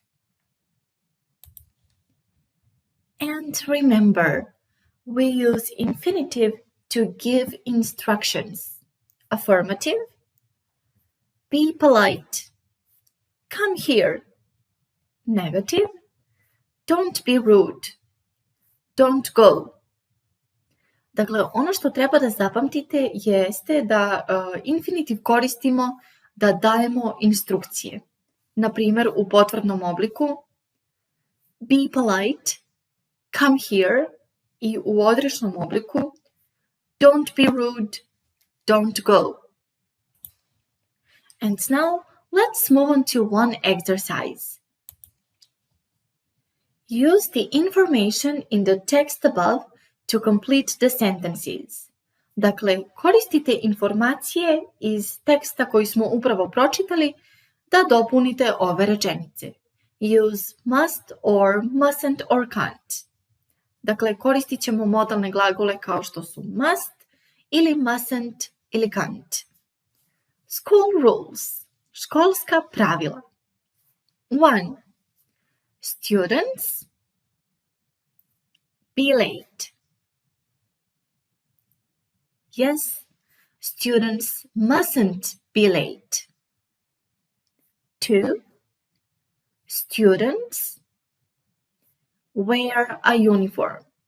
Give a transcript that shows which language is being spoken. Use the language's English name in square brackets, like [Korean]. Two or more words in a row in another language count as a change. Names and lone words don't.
[English] And remember, we use infinitive to give instructions. Affirmative. Be polite. Come here. Negative. Don't be rude. Don't go. [Bosnian] Dakle, ono što treba da zapamtite jeste da infinitiv koristimo da dajemo instrukcije. Na primjer, u potvrdnom obliku [English] be polite, come here, [Bosnian] i u odričnom obliku [English] don't be rude, don't go. And now, let's move on to one exercise. Use the information in the text above to complete the sentences. [Bosnian] Dakle, koristite informacije iz teksta koji smo upravo pročitali da dopunite ove rečenice. [English] Use must or mustn't or can't. [Bosnian] Dakle, koristit ćemo modalne glagole kao što su must ili mustn't ili can't. [English] School rules. [Bosnian] Školska pravila. [English] 1. Students be late. Yes, students mustn't be late. 2. Students wear a uniform.